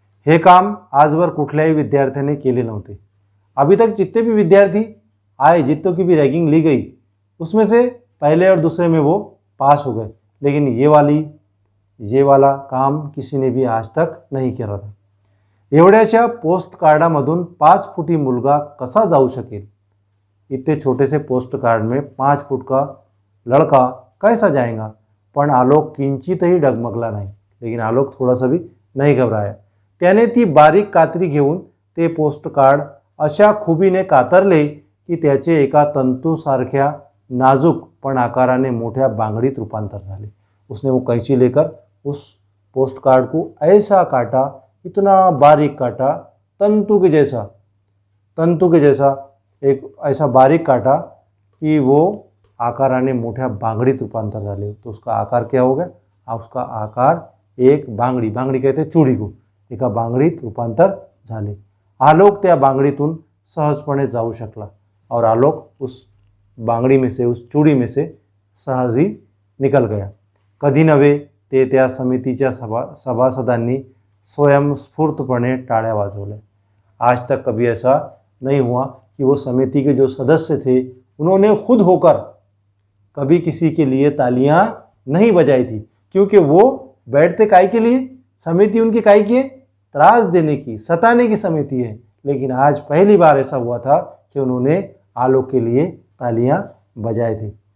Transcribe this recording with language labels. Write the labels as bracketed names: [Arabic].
[Marathi] हे काम आजवर कुठल्याही विद्यार्थ्याने केले नव्हते। [Hindi] अभी तक जितने भी विद्यार्थी आए, जितनों की भी रैगिंग ली गई, उसमें से पहले और दूसरे में वो पास हो गए, लेकिन ये वाला काम किसी ने भी आज तक नहीं किया था। [Marathi] एवढ्याशा पोस्ट कार्डामधून 5 फुटी मुलगा कसा जाऊ शकेल? [Hindi] इतने छोटे से पोस्ट कार्ड में 5 फुट का लड़का कैसा जाएगा? [Marathi] पण आलोक किंचितही डगमगला नाही. [Hindi] लेकिन आलोक थोडासा भी नाही घबराया. [Marathi] त्याने ती बारीक कात्री घेऊन ते पोस्टकार्ड अशा खुबीने कातरले की त्याचे एका तंतूसारख्या नाजूक पण आकाराने मोठ्या बांगडीत रूपांतर झाले. [Hindi] उसने वो कैंची लेकर उस पोस्टकार्ड को ऐसा काटा, इतना बारीक काटा, तंतु के जैसा एक ऐसा बारीक काटा कि वो [Marathi] आकाराने मोठ्या बांगडीत रूपांतर झाले. [Hindi] तो उसका आकार क्या हो गया? उसका आकार एक बांगडी कहते हैं चूड़ी को, [Marathi] एका बांगडीत रूपांतर झाले. आलोक त्या बांगडीतून सहजपणे जाऊ शकला [Hindi] और आलोक उस बांगडी में से, उस चूड़ी में से सहज ही निकल गया. [Marathi] कधी नव्हे ते त्या समितीच्या सभासदांनी स्वयंस्फूर्तपणे टाळ्या वाजवल्या. [Hindi] आज तक कभी ऐसा नहीं हुआ कि वो समिति के जो सदस्य थे उन्होंने खुद होकर कभी किसी के लिए तालियां नहीं बजाई थी, क्योंकि वो बैठते काय के लिए? समिति उनकी काय की है? त्रास देने की, सताने की समिति है. लेकिन आज पहली बार ऐसा हुआ था कि उन्होंने आलोक के लिए तालियां बजाए थे.